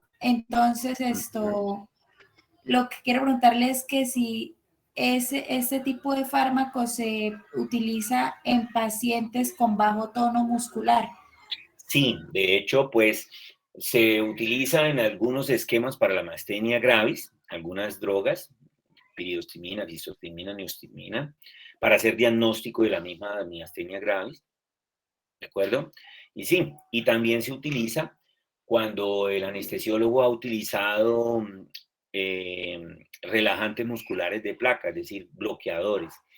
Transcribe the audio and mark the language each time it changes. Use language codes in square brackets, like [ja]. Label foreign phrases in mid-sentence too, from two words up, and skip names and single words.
[es] Entonces, lo que quiero preguntarle es que si ese tipo de fármaco se utiliza en pacientes con bajo tono muscular. Sí, de hecho, pues se utiliza en algunos esquemas para la mastenia gravis, algunas drogas, piridostigmina, fisostigmina, neostigmina, para hacer diagnóstico de la misma miastenia gravis, ¿de acuerdo? Y sí, y también se utiliza cuando el anestesiólogo ha utilizado relajantes musculares de placa, es decir, bloqueadores.